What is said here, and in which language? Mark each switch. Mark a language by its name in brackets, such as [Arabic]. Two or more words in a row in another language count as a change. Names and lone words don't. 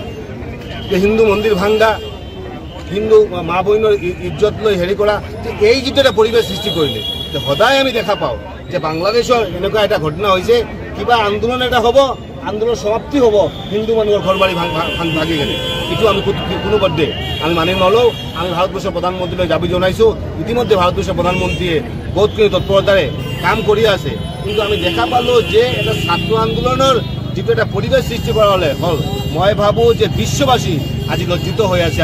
[Assamese] যে হিন্দু মন্দির ভাঙ্গা, হিন্দু মা বইনের ইজ্জত লৈ হেৰি কৰা, এই যিটো এটা পৰিৱেশ সৃষ্টি কৰিলে, সদায় আমি দেখা পাওঁ যে বাংলাদেশৰ এনেকুৱা এটা ঘটনা হৈছে, কিবা আন্দোলন এটা হ'ব, আন্দোলন সমাপ্তি হ'ব হিন্দু মানুহৰ ঘৰ বাৰী ভাঙি গেলে। এইটো আমি কোনোপধ্যে আমি মানি নলওঁ। আমি ভাৰতবৰ্ষৰ প্ৰধানমন্ত্ৰীলৈ দাবী জনাইছোঁ। ইতিমধ্যে ভাৰতবৰ্ষৰ প্ৰধানমন্ত্ৰীয়ে বহুতখিনি তৎপৰতাৰে কাম কৰি আছে, কিন্তু আমি দেখা পালোঁ যে এটা ছাত্ৰ আন্দোলনৰ যিটো এটা পৰিৱেশ সৃষ্টি কৰা হ'ল, মই ভাবোঁ যে বিশ্ববাসী আজি লজ্জিত হৈ আছে।